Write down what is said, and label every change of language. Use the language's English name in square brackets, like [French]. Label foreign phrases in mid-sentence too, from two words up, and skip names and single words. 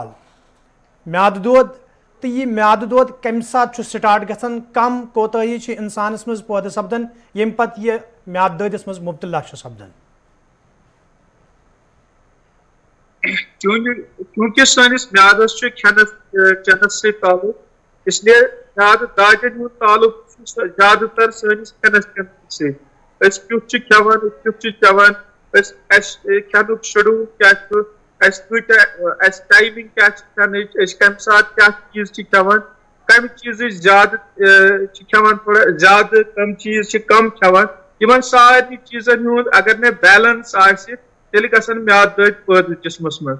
[Kashmiri] میادٕ دود تہٕ یہِ میادٕ دود کمہِ ساتہٕ چھُ سٹارٹ گژھان، کم کوتٲہی چھِ انسانس منٛز پٲدٕ سپدان ییٚمہِ پتہٕ یہِ میادٕ دٲدِس منٛز مبتلا چھُ سپدان؟ چونکہ سٲنِس میادس چھُ کھٮ۪نس چٮ۪نس سۭتۍ تعلق، [Urdu] اس لیے [Kashmiri] میادٕ دادٮ۪ن ہُنٛد تعلق چھُ زیادٕ تر سٲنِس کھٮ۪نس چٮ۪نس سۭتۍ۔ أسۍ کیُتھ چھِ کھٮ۪وان، أسۍ کیُتھ چھِ چٮ۪وان، اَسہِ کھٮ۪نُک شڈوٗل کیٛاہ چھُ، اَسہِ کۭتیاہ، اَسہِ ٹایمِنگ کیٛاہ چھِ کھٮ۪نٕچ، أسۍ کمہِ ساتہٕ کیٛاہ چیٖز چھِ کھٮ۪وان، کمہِ چیٖزٕچ زیادٕ چھِ کھٮ۪وان تھوڑا زیادٕ، کم چیٖز چھِ کم کھٮ۪وان، یِمن سارنٕے چیٖزن ہُنٛد اگر نہٕ بیلنس آسہِ تیٚلہِ گژھن میادٕ دٲدۍ پٲدٕ جسمس منٛز۔